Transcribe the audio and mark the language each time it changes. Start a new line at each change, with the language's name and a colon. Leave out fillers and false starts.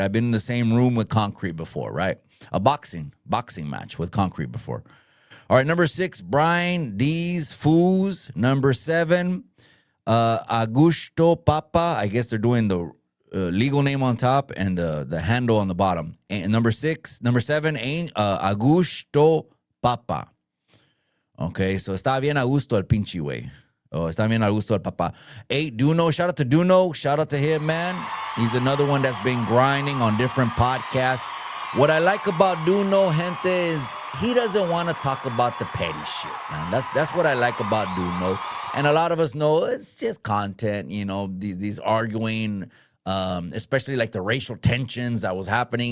English: I've been in the same room with Concrete before, right? A boxing match with Concrete before. All right, number six, Brian D's Foos. Number seven, Augusto Papa. I guess they're doing the legal name on top and the handle on the bottom. And number seven, Augusto Papa. Okay, so
Spanish: está bien a gusto el pinche güey. Oh, está bien a gusto el papá.
English: 8, Duno. Shout out to Duno. Shout out to him, man. He's another one that's been grinding on different podcasts. What I like about Duno, gente, is he doesn't want to talk about the petty shit, man. That's what I like about Duno. And a lot of us know it's just content, you know, these arguing, especially like the racial tensions that was happening.